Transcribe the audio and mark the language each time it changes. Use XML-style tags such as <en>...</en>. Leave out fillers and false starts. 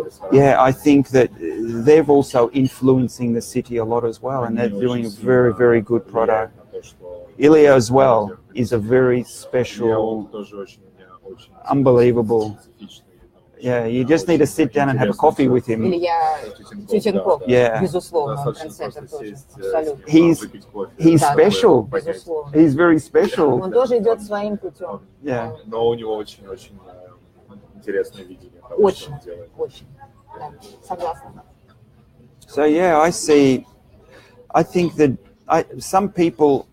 <en>Yeah, I think that they're also influencing the city a lot as well, and they're doing a very, very good product. Ilya as well is a very special, unbelievable. Yeah, you just need to sit down and have a coffee with him.</en> <ru>Илья Тютенков,</ru> <en>Yeah.</en> <ru>безусловно, он трендсеттер тоже, абсолютно.</ru> <en>He's special.</en> <ru>Безусловно.</ru> <en>He's very special.</en> <ru>Он тоже идет своим путем.</ru> <en>Yeah.</en> <ru>Но у него очень-очень интересное видение того, что Очень, он делает. очень. Да, согласна.</ru> <en>So yeah, I think that some people.</en>